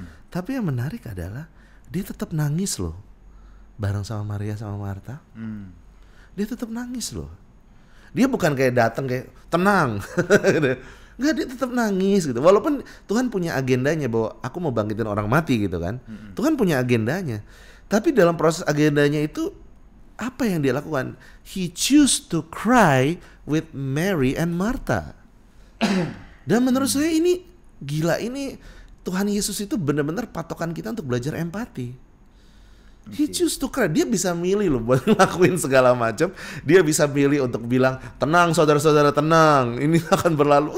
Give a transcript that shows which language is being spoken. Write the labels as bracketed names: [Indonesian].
[Indonesian] Tapi yang menarik adalah dia tetap nangis loh, bareng sama Maria sama Marta. Dia tetap nangis loh. Dia bukan kayak datang kayak tenang. Enggak, dia tetap nangis gitu. Walaupun Tuhan punya agendanya bahwa aku mau bangkitin orang mati gitu kan. Tuhan punya agendanya. Tapi dalam proses agendanya itu, apa yang dia lakukan? [English] He choose to cry with Mary and Martha. [Indonesian] Dan menurut saya ini gila, ini Tuhan Yesus itu benar-benar patokan kita untuk belajar empati. [English] He choose to cry. [Indonesian] Dia bisa milih loh buat ngelakuin segala macam. Dia bisa milih untuk bilang, tenang saudara-saudara, tenang, ini akan berlalu.